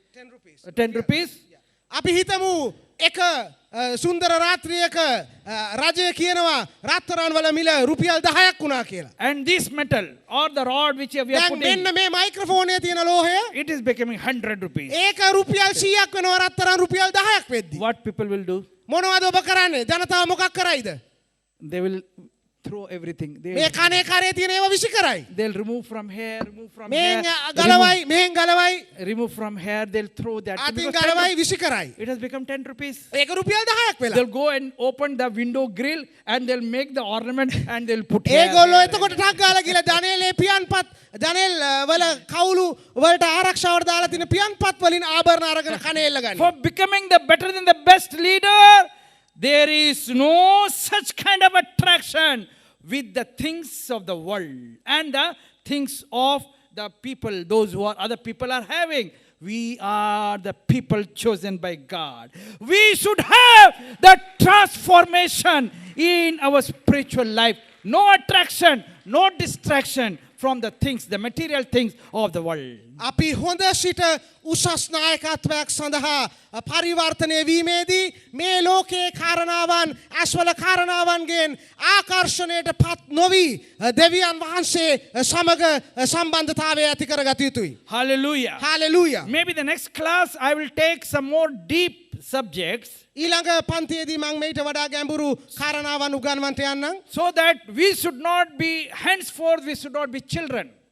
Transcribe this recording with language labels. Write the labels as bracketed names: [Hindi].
[English] 10 rupees. 10 rupees. [Sinhala] අපි හිතමු එක සුන්දර රාත්‍රියක රජය කියනවා රත්තරන් වල මිල රුපියල් 10ක් වුණා කියලා. [English] And this metal or the rod which we are [Sinhala] දැන් [English] putting, [Sinhala] මෙන්න මේ මයික්‍රොෆෝනයේ තියෙන ලෝහය [English] it is becoming 100 rupees. [Sinhala] ඒක රුපියල් 100ක් වෙනවා රත්තරන් රුපියල් 10ක් වෙද්දි. [English] What people will do? [Sinhala] මොනවද ඔබ කරන්නේ? ජනතාව මොකක් කරයිද? [English] They will throw everything. [Sinhala] මේ කනේ කරේ තියෙන ඒවා විසි කරයි. [English] They'll remove from here, remove from [Sinhala] මෙහෙන් [English] here, [Sinhala] ගලවයි මෙහෙන් ගලවයි [English] remove from here, they'll throw that. [Sinhala] අතින් [English] Because [Sinhala] ගලවයි විසි කරයි. [English] it has become 10 rupees. [Sinhala] ඒක රුපියල් 10ක් වෙලා. [English] They'll go and open the window grill and they'll make the ornament and they'll put here. [Sinhala] ඒගොල්ලෝ එතකොට ටක් ගාලා ගිහලා ජනේලේ පියන්පත් ජනෙල් වල කවුළු වලට ආරක්ෂාවට දාලා තියෙන පියන්පත් වලින් ආභරණ අරගෙන කනේ එල්ල ගන්න. [English] For becoming the better than the best leader, there is no such kind of attraction with the things of the world and the things of the people, those who are other people are having. We are the people chosen by God. We should have the transformation in our spiritual life. No attraction, no distraction from the things, the material things of the world. [Sinhala] අපි හොඳ සිට උසස් නායකත්වයක් සඳහා පරිවර්තනය වීමේදී මේ ලෝකයේ කාරණාවන් ඇස්වල කාරණාවන්ගෙන් ආකර්ෂණයට පත් නොවි දෙවියන් වහන්සේ සමග සම්බන්ධතාවය ඇති කරගත යුතුයි. [English] Hallelujah. Hallelujah. Maybe the next class I will take some more deep subjects [Sinhala] ඊළඟ පන්තියේදී මම මේට වඩා ගැඹුරු කාරණාවන් උගන්වන්නට යන්නම්. [English] so that we should not be, henceforth we should not be children.